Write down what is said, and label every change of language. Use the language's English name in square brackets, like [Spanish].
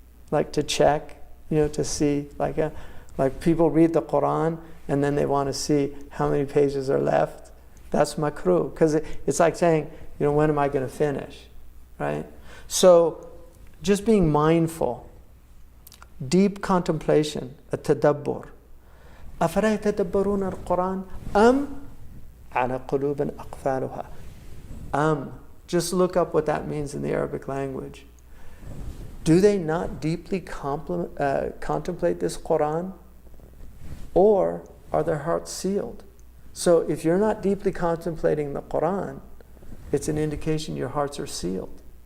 [English] Like to check, to see, like people read the Quran, and then they want to see how many pages are left. That's makruh. Because it's like saying, when am I going to finish? Right? So just being mindful, deep contemplation, التدبر. [Arabic] أفلا يتدبرون القرآن أم على قلوب أقفالها. [English] Just look up what that means in the Arabic language. Do they not deeply contemplate this Quran? Or are their hearts sealed? So if you're not deeply contemplating the Quran, it's an indication your hearts are sealed.